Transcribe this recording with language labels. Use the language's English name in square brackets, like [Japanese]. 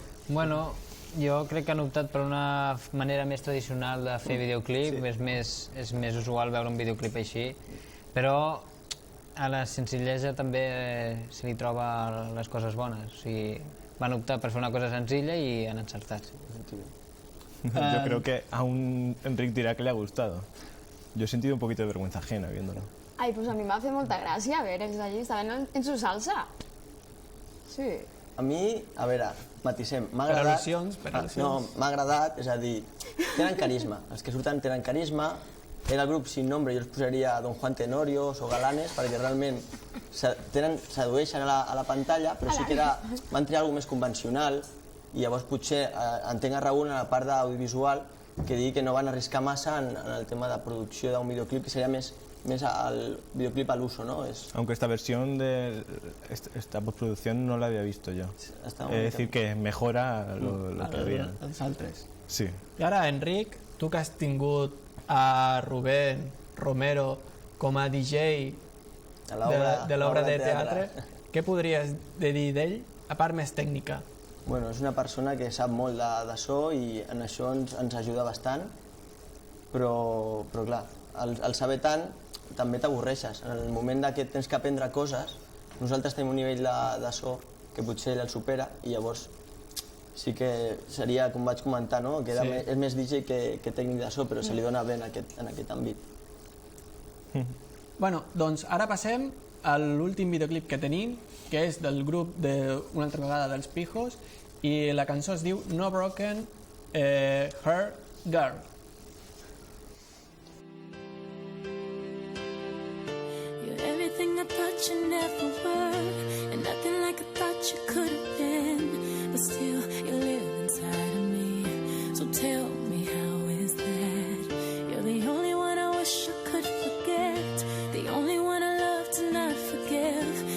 [Catalan] Bueno, jo crec que han optat per una manera més tradicional de fer videoclip, és més usual veure un videoclip així, però a la senzillesa també se li troba les coses bones. O sigui, van optar per fer una cosa senzilla i han encertat. [Spanish] Yo creo que a un Enric dirá que le ha gustado. Yo he sentido un poquito de vergüenza ajena viéndolo. [Catalan] Ai, pues a mi m'ha fet molta gràcia veure-los allí, estaven [Spanish] en su salsa. [Catalan] Sí. A mi, a veure, matisem, m'ha Per agradat... al·lusions, per al·lusions. No, m'ha agradat, és a dir, tenen carisma. Els que surten tenen carisma. Era el grup sin nombre, jo els posaria Don Juan Tenorios o Galanes, perquè realment sedueixen a la pantalla, però sí que van triar alguna més convencional, i llavors potser entenc a Raúl en la part d'audiovisual que digui que no van arriscar massa en el tema de producció d'un videoclip, que seria més al videoclip al uso, ¿no? [Spanish] Aunque esta versión de esta postproducción no la había visto yo. Es decir, que mejora lo que había. [Catalan] Els altres. Sí. I ara, Enric, tu que has tingut a Rubén Romero com a DJ de l'obra de teatre, què podries dir d'ell, a part més tècnica? Bueno, és una persona que sap molt de so i en això ens ajuda bastant, però clar, al saber tant també t'avorreixes. En el moment que tens que aprendre coses, nosaltres tenim un nivell de so que potser ell el supera i llavors sí que seria, com vaig comentar, no? Que és més DJ que tècnic de so, però se li dona bé en aquest àmbit. Bueno, doncs ara passem a l'últim videoclip que tenim, que és del grup una altra vegada dels Pijos, i la cançó es diu No Broken Heart Girl. [English] You're everything I thought you never were, and nothing like I thought you could have been, but still you live inside of me. So tell me, how is that? You're the only one I wish I could forget, the only one I love to not forgive.